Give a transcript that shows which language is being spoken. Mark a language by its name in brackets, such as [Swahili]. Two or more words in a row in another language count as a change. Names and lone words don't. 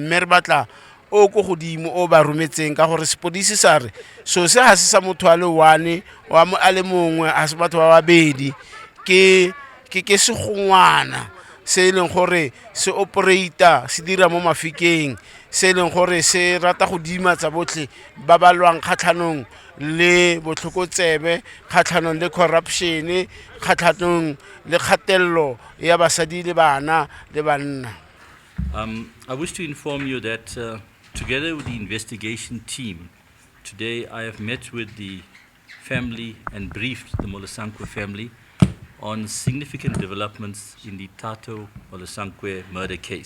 [Tswana] Mme re batla o ko godimo o ba rometseng ka gore sepodisi sa re so se ga se sa motho a le one a le mongwe a se batho ba babedi ke segongwana se e leng gore se operator se dira mo mafikeng, se e leng gore se rata go dimatsa botlhe ba ba lwang kgatlhanong le botlhokotsebe, kgatlhanong le corruption, kgatlhanong le kgatelelo ya basadi le bana le banna. [English] I wish to inform you that together with the investigation team, today I have met with the family and briefed the Molosankwe family on significant developments in the Thato Molosankwe murder case.